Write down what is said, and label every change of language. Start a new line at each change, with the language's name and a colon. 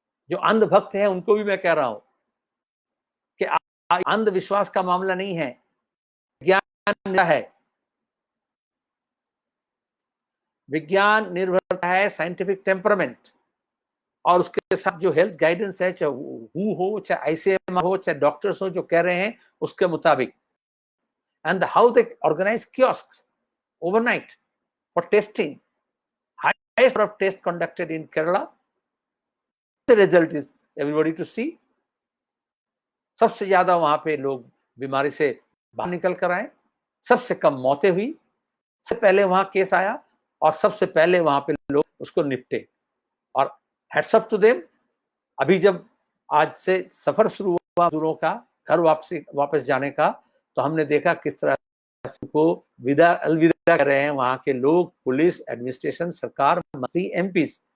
Hindi: जो अंधभक्त है उनको भी मैं कह रहा हूं कि अंधविश्वास का मामला नहीं है, ज्ञान है, विज्ञान निर्भरता है, साइंटिफिक टेम्परामेंट, और उसके साथ जो हेल्थ गाइडेंस है, चाहे हु हो, चाहे आईसीएमआर हो, चाहे डॉक्टर्स हो, जो कह रहे हैं उसके मुताबिक।
English: And how they organize kiosks overnight for testing, highest number of tests conducted in Kerala. The result is everybody to see.
Hindi: सबसे ज्यादा वहां पे लोग बीमारी से बाहर निकल कर आए। सबसे कम मौतें हुई, सबसे पहले वहां केस आया और सबसे पहले वहां पे लोग उसको निपटे। और
English: Hats up to them.
Hindi: अभी जब आज से सफर शुरू हुआ मजदूरों का घर वापस जाने का, तो हमने देखा किस तरह को अलविदा कर रहे हैं वहां के लोग, पुलिस, एडमिनिस्ट्रेशन, सरकार, मंत्री, एमपी।